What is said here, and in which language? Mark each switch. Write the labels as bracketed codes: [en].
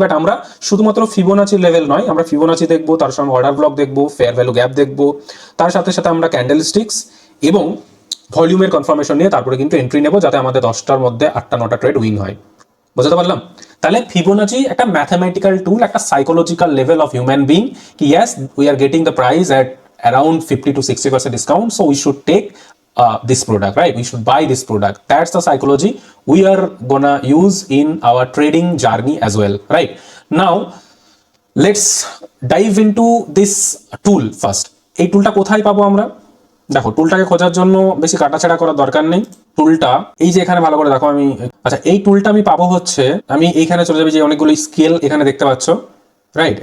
[bn] But আমরা শুধুমাত্র Fibonacci level নয়, আমরা ফিবোনাচি দেখবো, তার সঙ্গে অর্ডার ব্লক দেখবো, ফেয়ার ভ্যালু গ্যাপ দেখবো, তার সাথে সাথে আমরা ক্যান্ডেলস্টিক্স এবং ভলিউমের কনফার্মেশন নিয়ে তারপরে কিন্তু এন্ট্রি নেবো, যাতে আমাদের 10টার মধ্যে 8টা 9টা ট্রেড উইন হয়। বুঝতে পারলাম? তাহলে ফিবোনাচি একটা ম্যাথমেটিক্যাল টুল, একটা psychological [en] Level of human being, কি yes we are getting the price at around 50 to 60% discount, so we should take this product, right? We should buy this product. That's the psychology we are gonna use in our trading journey as well, right? Now let's dive into this tool first. [bn] এই টুলটা কোথায় পাবো আমরা? দেখো, টুলটাকে খোঁজার জন্য বেশি কাটাছেড়া করার দরকার নেই। টুলটা এই যে এখানে ভালো করে দেখো, আমি আচ্ছা এই টুলটা আমি পাবো হচ্ছে, আমি এইখানে চলে যাবি, যে অনেকগুলো স্কেল এখানে দেখতে পাচ্ছ, রাইট?